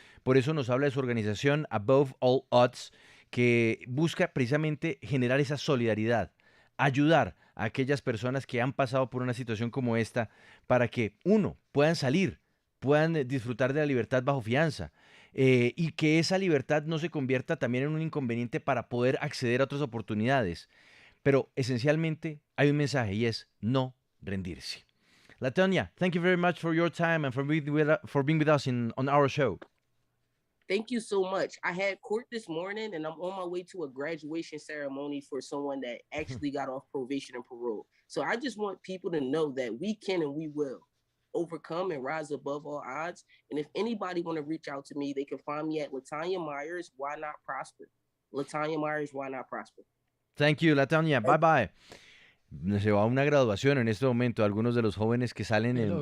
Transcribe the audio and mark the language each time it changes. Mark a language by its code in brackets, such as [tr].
[es] Por eso nos habla de su organización Above All Odds, que busca precisamente generar esa solidaridad, ayudar a aquellas personas que han pasado por una situación como esta, para que, uno, puedan salir, puedan disfrutar de la libertad bajo fianza, y que esa libertad no se convierta también en un inconveniente para poder acceder a otras oportunidades. Pero esencialmente hay un mensaje, y es no rendirse. [en] Latonya, thank you very much for your time and for being with us on our show. Thank you so much. I had court this morning, and I'm on my way to a graduation ceremony for someone that actually got off probation and parole. So I just want people to know that we can and we will overcome and rise above all odds. And if anybody want to reach out to me, they can find me at Latanya Myers, Why Not Prosper. Latanya Myers, Why Not Prosper. Thank you, Latonya. Bye bye. [es] Se va a una graduación en este momento. Algunos de los jóvenes que salen